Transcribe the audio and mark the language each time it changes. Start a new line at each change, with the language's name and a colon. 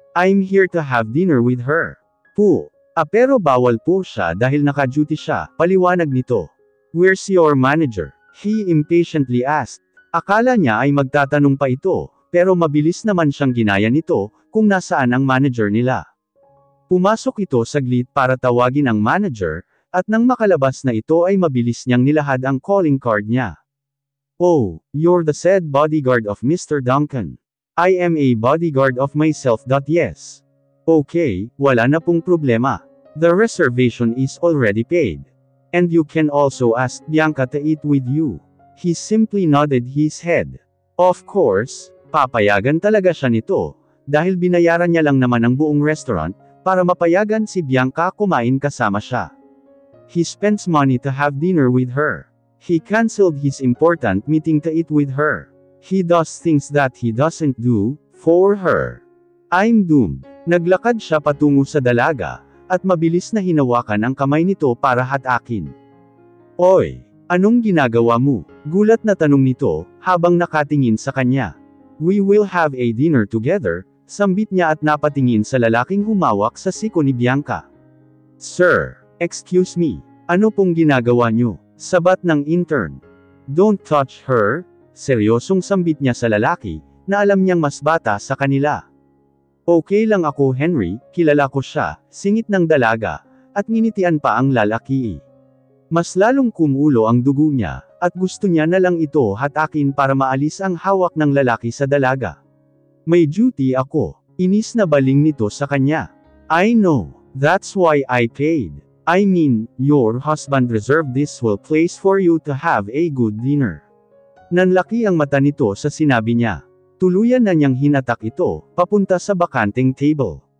English: I'm here to have dinner with her.
Filipino: Po. Pero bawal po siya dahil naka-duty siya, paliwanag nito.
English: Where's your manager? He impatiently asked.
Filipino: Akala niya ay magtatanong pa ito, pero mabilis naman siyang ginaya nito, kung nasaan ang manager nila. Pumasok ito saglit para tawagin ang manager, at nang makalabas na ito ay mabilis niyang nilahad ang calling card niya.
English: Oh, you're the said bodyguard of Mr. Duncan. I am a bodyguard of myself. Yes.
Filipino: Okay, wala na pong problema.
English: The reservation is already paid. And you can also ask Bianca to eat with you. He simply nodded his head.
Filipino: Of course, papayagan talaga siya nito, dahil binayaran niya lang naman ang buong restaurant, para mapayagan si Bianca kumain kasama siya.
English: He spends money to have dinner with her. He canceled his important meeting to eat with her. He does things that he doesn't do, for her. I'm doomed.
Filipino: Naglakad siya patungo sa dalaga, at mabilis na hinawakan ang kamay nito para hatakin. Oy, anong ginagawa mo? Gulat na tanong nito, habang nakatingin sa kanya.
English: We will have a dinner together,
Filipino: sambit niya at napatingin sa lalaking humawak sa siko ni Bianca. Sir, excuse me, ano pong ginagawa niyo? Sabat ng intern.
English: Don't touch her,
Filipino: seryosong sambit niya sa lalaki, na alam niyang mas bata sa kanila. Okay lang ako Henry, kilala ko siya, singit ng dalaga, at nginitian pa ang lalaki. Mas lalong kumulo ang dugo niya, at gusto niya na lang ito hatakin para maalis ang hawak ng lalaki sa dalaga. May duty ako, inis na baling nito sa kanya.
English: I know, that's why I paid. I mean, your husband reserved this whole place for you to have a good dinner.
Filipino: Nanlaki ang mata nito sa sinabi niya. Tuluyan na niyang hinatak ito, papunta sa bakanteng table.